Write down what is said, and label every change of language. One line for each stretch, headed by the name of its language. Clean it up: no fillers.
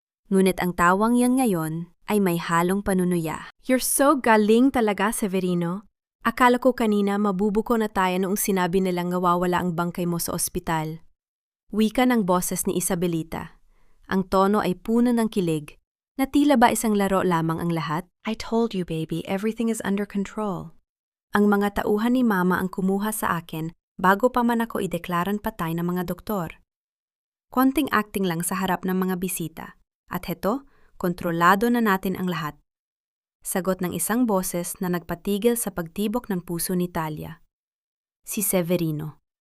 Filipino: Ngunit ang tawang yan ngayon ay may halong panunuya.
English: "You're so
Filipino: galing talaga, Severino. Akala ko kanina mabubuko na tayo noong sinabi nilang nawawala ang bangkay mo sa ospital." Wika ng boses ni Isabelita. Ang tono ay puno ng kilig, na tila ba isang laro lamang ang lahat.
English: "I told you, baby, everything is under control."
Filipino: Ang mga tauhan ni Mama ang kumuha sa akin bago pa man ako ideklaran patay ng mga doktor. Konting acting lang sa harap ng mga bisita. At heto, kontrolado na natin ang lahat. Sagot ng isang boses na nagpatigil sa pagtibok ng puso ni Talia. Si Severino.